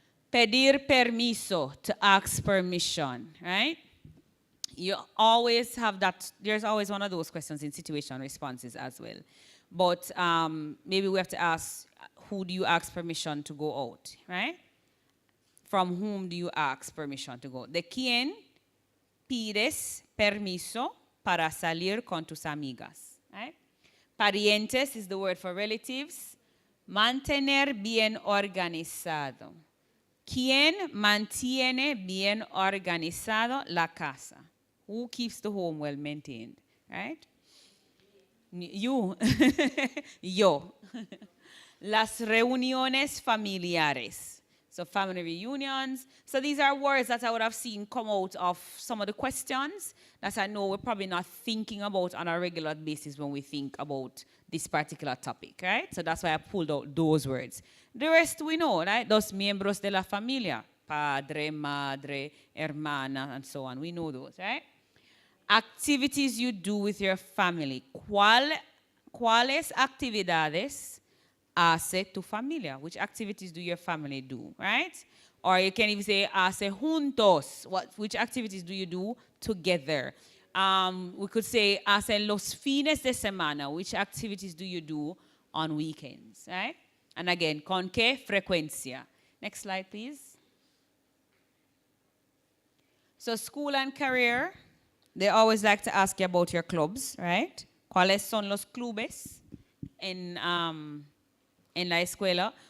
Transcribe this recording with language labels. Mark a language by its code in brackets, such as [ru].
[es] Pedir permiso, [en] to ask permission, right? You always have that, there's always one of those questions in situation responses as well. But maybe we have to ask, who do you ask permission to go out, right? From whom do you ask permission to go? [es] ¿De quién pides permiso para salir con tus amigas? [en] Right? Parientes is the word for relatives. [es] Mantener bien organizado. ¿Quién mantiene bien organizado la casa? [en] Who keeps the home well maintained? Right? You. Yo. [es] Las reuniones familiares. [en] So family reunions. So these are words that I would have seen come out of some of the questions that I know we're probably not thinking about on a regular basis when we think about this particular topic, right? So that's why I pulled out those words. The rest we know, right? [es] Los miembros de la familia. [en] Padre, madre, hermana, and so on. We know those, right? Activities you do with your family. [es] ¿Cuáles actividades hace tu familia? [en] Which activities do your family do, right? Or you can even say [es] hace juntos. [en] Which activities do you do together? We could say [es] hace los fines de semana. [en] Which activities do you do on weekends, right? And again, [es] con qué frecuencia. [en] Next slide, please. So school and career, they always like to ask you about your clubs, right? [es] ¿Cuáles son los clubes en la escuela?